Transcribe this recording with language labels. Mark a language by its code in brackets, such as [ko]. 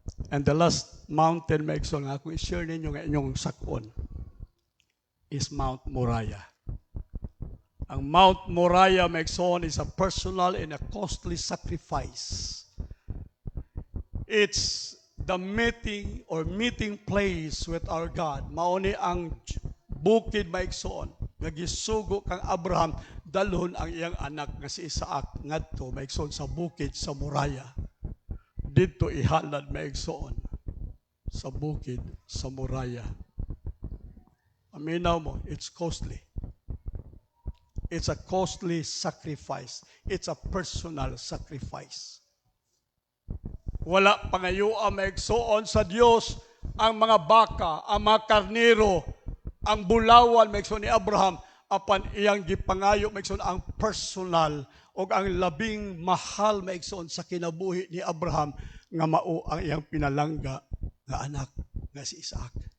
[en] And the last mountain [ceb] maigsoon nga akong i-share ninyo nga inyong sakon [en] is Mount Moriah. Ang Mount Moriah maigsoon is a personal and a costly sacrifice. It's the meeting place with our God. [ceb] Mauni ang bukid maigsoon nga gisugo kang Abraham dalhon ang iyang anak nga si Isaac ngadto maigsoon sa bukid sa Moriah. Dito ihalad maigsoon sa bukid sa Moriah. Aminaw mo, [en] it's costly. It's a costly sacrifice. It's a personal sacrifice. [ceb] Wala pangayoa maigsoon sa Dios ang mga baka, ang mga karnero, ang bulawan maigsoon ni Abraham apan iyang gipangayo maigsoon ang personal o ang labing mahal maigsoon sa kinabuhi ni Abraham nga mao ang iyang pinalangga nga anak nga si Isaac.